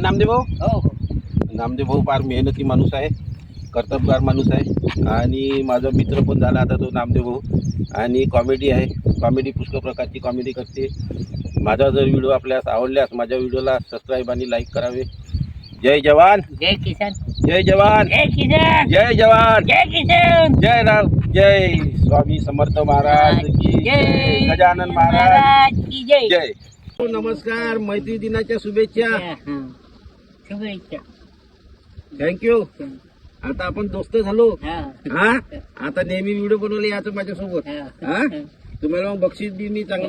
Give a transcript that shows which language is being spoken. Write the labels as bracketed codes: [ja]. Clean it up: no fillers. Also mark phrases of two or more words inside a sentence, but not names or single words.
[mr] नामदेव भाऊ हो हो नामदेव भाऊ फार मेहनती माणूस आहे. कर्तबगार माणूस आहे आणि माझा मित्र पण झाला आता तो नामदेव भाऊ. आणि कॉमेडी आहे. कॉमेडी पुष्कळ प्रकारची कॉमेडी करते. माझा जर व्हिडिओ आपल्यास आवडल्यास माझ्या व्हिडिओला सबस्क्राईब आणि लाईक करावे. जय जवान जय किसान जय जवान जय किसान जय जवान जय किसान जय राम जय स्वामी समर्थ महाराज की जय गजानन महाराज की जय. जय. नमस्कार मैत्री दिनाच्या शुभेच्छा. शुभेच्छा. थँक्यू. आता आपण दोस्त झालो. हा. हा आता नेहमी व्हिडिओ बनवले याचं माझ्यासोबत. हा तुम्हाला मग बक्षीस बी मी चांगलं